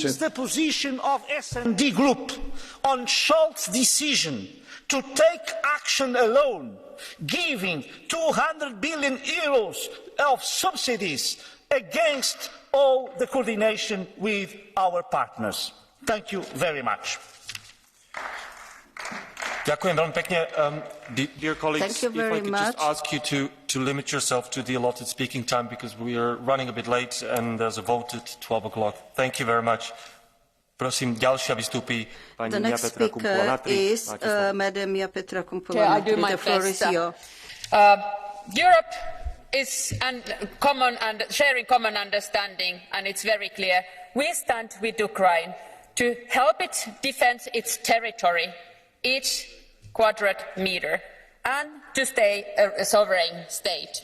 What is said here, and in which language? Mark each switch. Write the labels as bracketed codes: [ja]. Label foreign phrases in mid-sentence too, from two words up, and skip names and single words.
[en] is the position of S&D Group on Scholz's decision to take action alone, giving €200 billion of subsidies against all the coordination with our partners? Thank you very much. [sk] Ďakujem veľmi pekne. [en] Dear colleagues, if I could just ask you to limit yourself to the allotted speaking time because we are running a bit late and there's a vote at 12 o'clock. Thank you very much. [sk] Prosím, ďalšia vystúpi pani Mia Petra Kumpula-Natri. [en] Madam Mia Petra Kumpula-Natri. I do my best. Europe is sharing common understanding, and it's very clear. We stand with Ukraine to help it defend its territory, each quadrat meter, and to stay a sovereign state.